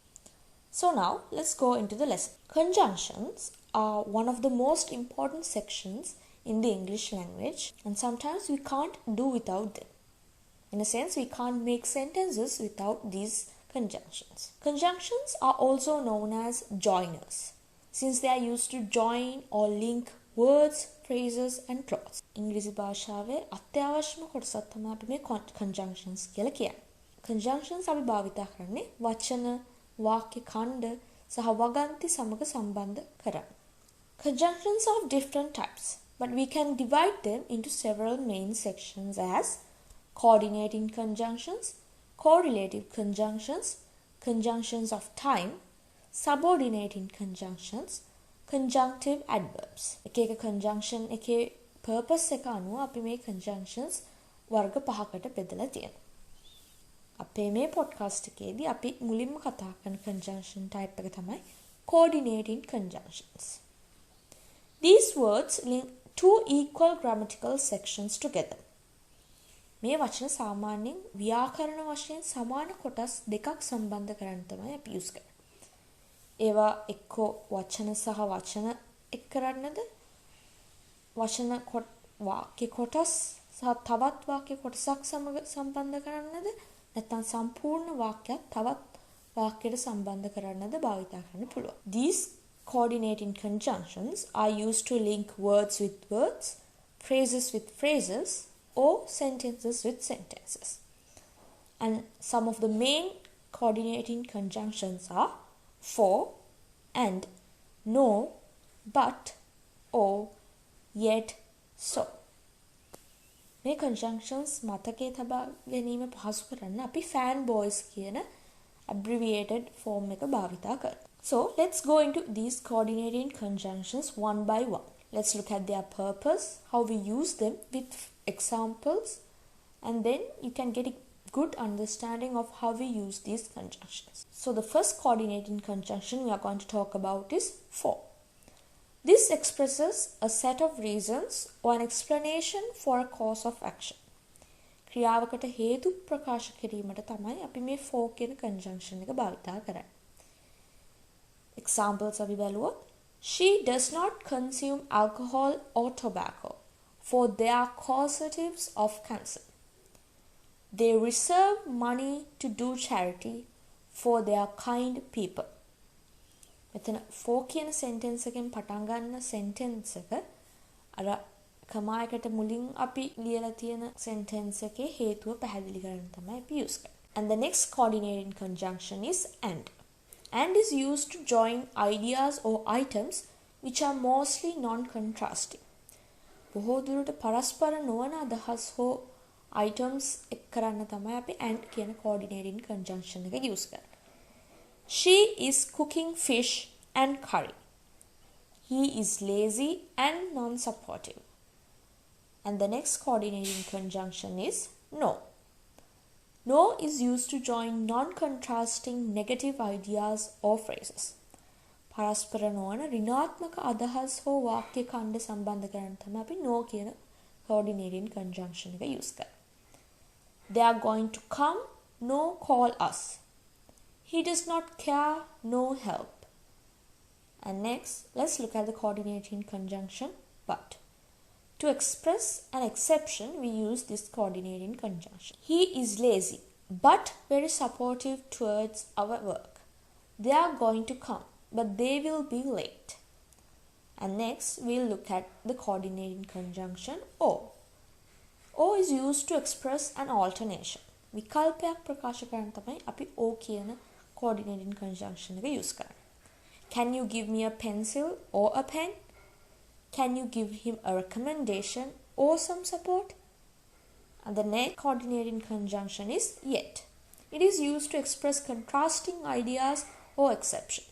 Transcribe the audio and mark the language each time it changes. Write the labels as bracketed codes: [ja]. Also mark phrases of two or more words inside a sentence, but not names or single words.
[en] So now, let's go into the lesson. Conjunctions are one of the most important sections in the English language, and sometimes we can't do without them. In a sense, we can't make sentences without these conjunctions. Conjunctions are also known as joiners, since they are used to join or link words, phrases and clauses. [si] ඉංග්‍රීසි භාෂාවේ අත්‍යවශ්‍යම කොටසක් තමයි අපි මේ conjunctions කියලා කියන්නේ. Conjunctions අපි භාවිතා කරන්නේ වචන, වාක්‍ය ඛණ්ඩ සහ වගන්ති සමග සම්බන්ධ කරන්න. [en] Conjunctions are of different types, but we can divide them into several main sections as coordinating conjunctions, correlative conjunctions, conjunctions of time, subordinating conjunctions, conjunctive adverbs. [si] එක conjunction එකේ purpose එක අනුව අපි මේ conjunctions වර්ග පහකට බෙදලා තියෙනවා. අපේ මේ podcast එකේදී අපි මුලින්ම කතා කරන [en] conjunction type [si] එක තමයි [en] coordinating conjunctions. These words link two equal grammatical sections together. [si] මේ වචන සාමාන්‍යයෙන් ව්‍යාකරණ වශයෙන් සමාන කොටස් දෙකක් සම්බන්ධ කරන්න තමයි අපි use කරන්නේ. ඒවා එක්කෝ වචන සහ වචන එක් කරන්නද වචන වාක්‍ය කොටස් සහ තවත් වාක්‍ය කොටසක් සමග සම්බන්ධ කරන්නද නැත්නම් සම්පූර්ණ වාක්‍යයක් තවත් වාක්‍යයට සම්බන්ධ කරන්නද භාවිත කරන්න පුළුවන්. [en] These coordinating conjunctions are used to link words with words, phrases with phrases, or sentences with sentences. And some of the main coordinating conjunctions are for, and, no, but, or, yet, so. [si] මේ conjunctions මතකයේ තබා ගැනීම පහසු කරන්න අපි fanboys කියන [en] abbreviated form [si] එක භාවිතා කරනවා. [en] So, let's go into these coordinating conjunctions one by one. Let's look at their purpose, how we use them with examples, and then you can get a good understanding of how we use these conjunctions. So the first coordinating conjunction we are going to talk about is for. This expresses a set of reasons or an explanation for a course of action. [si] ක්‍රියාවකට හේතු ප්‍රකාශ කිරීමට තමයි අපි මේ for කියන conjunction එක භාවිතා කරන්නේ. [en] Examples [si] අපි බලුවොත් [en] she does not consume alcohol or tobacco, for they are causatives of cancer. They reserve money to do charity, for they are kind people. [si] මෙතන for කියන sentence එකෙන් පටන් ගන්න sentence එක අර කමායකට මුලින් අපි ලියලා තියෙන sentence එකේ හේතුව පැහැදිලි කරන්න තමයි අපි use කරන්නේ. [en] And the next coordinating conjunction is and. And is used to join ideas or items which are mostly non-contrasting. [si] බොහෝ දුරට පරස්පර නොවන අදහස් හෝ items එක් කරන්න තමයි අපි and කියන [en] coordinating conjunction [si] එක use කරන්නේ. [en] She is cooking fish and curry. He is lazy and non-supportive. And the next coordinating conjunction is no. No is used to join non-contrasting negative ideas or phrases. [si] පරස්පර නොවන ඍණාත්මක අදහස් හෝ වාක්‍ය ඛණ්ඩ සම්බන්ධ කරන්න තමයි අපි no කියන [en] coordinating conjunction [si] එක use කරන්නේ. [en] They are going to come, no call us. He does not care, no help. And next, let's look at the coordinating conjunction But to express an exception, we use this coordinating conjunction. He is lazy, but very supportive towards our work. They are going to come, but they will be late. And next, we'll look at the coordinating conjunction O. O is used to express an alternation. [si] විකල්පයක් ප්‍රකාශ කරන්න තමයි අපි O කියන [en] coordinating conjunction [si] එක use කරන්නේ. [en] Can you give me a pencil or a pen? Can you give him a recommendation or some support? And the next coordinating conjunction is yet. It is used to express contrasting ideas or exceptions.